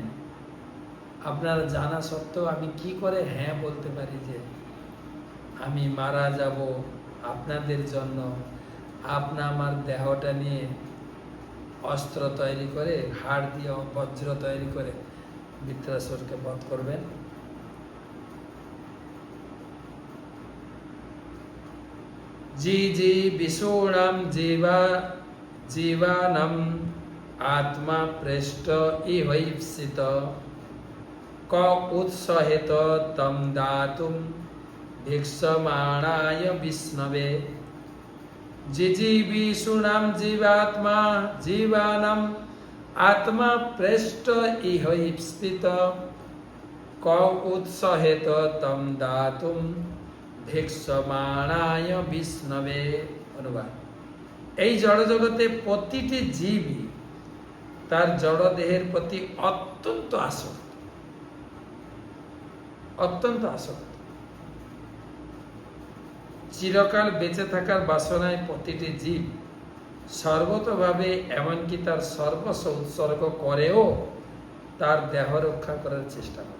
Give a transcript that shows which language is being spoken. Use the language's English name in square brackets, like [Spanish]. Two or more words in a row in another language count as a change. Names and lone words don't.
[Bangla] আপনারা জানা সত্ত্বেও আমি কি করে হ্যাঁ বলতে পারি যে আমি মারা যাব আপনাদের জন্য? আপনা আমার দেহটা নিয়ে অস্ত্র তৈরি করে, হাড় দিয়ে বজ্র তৈরি করে বৃত্রাসুরকে বধ করবেন। [Sanskrit] जी विषूणाम जीवानम आत्मा पृष्ठ इवैप्सित क उत्सहेत तम दातुम भिक्षमाणाय विष्णवे जिजीविषूणाम जीवानाम आत्मा पृष्ठ इवैप्सित क उत्सहेत तम दातुम ভিক্ষমাণায় বিষ্ণবে। [Bangla] অনুবাদ, এই জড়জগতে প্রতিটি জীবই তার জড় দেহের প্রতি অত্যন্ত আসক্ত, অত্যন্ত আসক্ত। চিরকাল বেঁচে থাকার বাসনায় প্রতিটি জীব সর্বতভাবে, এমনকি তার সর্বস্ব উৎসর্গ করেও তার দেহ রক্ষা করার চেষ্টা করে।